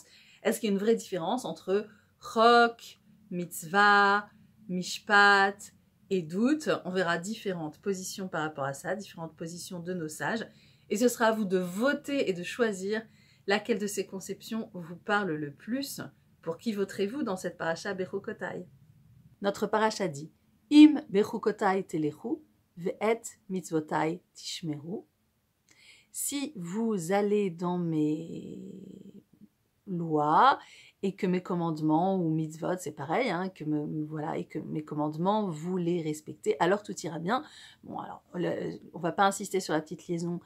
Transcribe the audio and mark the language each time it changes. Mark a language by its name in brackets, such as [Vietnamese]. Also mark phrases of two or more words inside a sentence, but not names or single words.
[French] Est-ce qu'il y a une vraie différence entre chok, mitzvah, mishpat et doute? On verra différentes positions par rapport à ça, différentes positions de nos sages. Et ce sera à vous de voter et de choisir laquelle de ces conceptions vous parle le plus. Pour qui voterez-vous dans cette paracha Bechukotai? Notre paracha dit « [Hebrew] אם בחקתי תלכו, ואת מצותי תשמרו [French] » Si vous allez dans mes lois et que mes commandements ou mitzvot, c'est pareil, hein, et que mes commandements, vous les respectez, alors tout ira bien. Bon, alors, on va pas insister sur la petite liaison.